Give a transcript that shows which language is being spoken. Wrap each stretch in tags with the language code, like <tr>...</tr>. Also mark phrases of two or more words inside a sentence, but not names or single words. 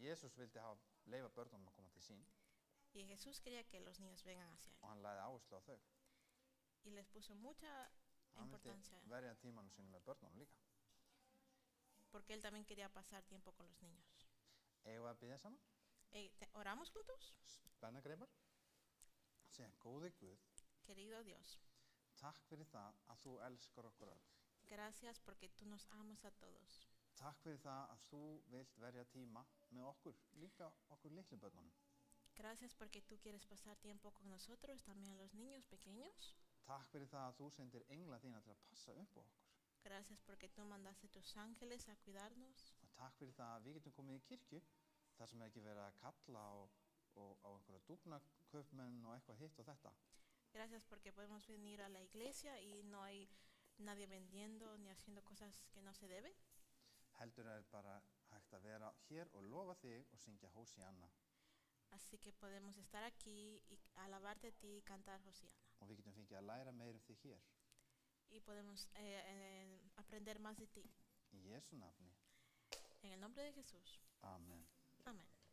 <is>Jesús vildi leyfa börnunum að koma til sín.</is> <es>Y Jesús quería que los niños vengan hacia él.</es> <is>og hann lagði áherslu á þau.</is> <es>Y les puso mucha</es> <is>Hann vildi</is> <es>importancia,</es> <is>verja tímanum sínum með börnunum líka.</is> <es>porque él también quería pasar tiempo con los niños.</es> <is>Eigum við að biðja saman?</is> <es>¿Oramos juntos?</es> <is>Spennagreipar. Segja, góði Guð,</is> <es>Querido Dios,</es> <is>takk fyrir það að þú elskar okkur öll.</is> <es>gracias porque tú nos amas a todos.</es> <is>Takk fyrir það að þú vilt verja tíma með okkur, líka okkur litlu börnunum.</is> <es>Gracias porque tú quieres pasar tiempo con nosotros, también los niños pequeños.</es> <is>Takk fyrir það að þú sendir engla þína til að passa upp á okkur.</is> <es>Gracias porque tú mandaste tus ángeles a cuidarnos.</es> <is>Og takk fyrir það að við getum komið í kirkju þar sem ekki verið að kalla og á einhverja dúfnaköpmenn og eitthvað hitt og þetta.</is> <es>Gracias porque podemos venir a la iglesia y no hay nadie vendiendo ni haciendo cosas que no se debe.</es> <is>Heldur er bara hægt að vera hér og lofa þig og syngja Hósianna.</is> <es>Así que podemos estar aquí y alabarte a ti y cantar Hosiana.</es> <is>Og við getum fengið að læra meir þig hér.</is> <es>Y podemos aprender más de ti.</es> <is>Í Jesú nafni.</is> <es>En el nombre de Jesús.</es> <is>Amen.</is> <es>Amén.</es>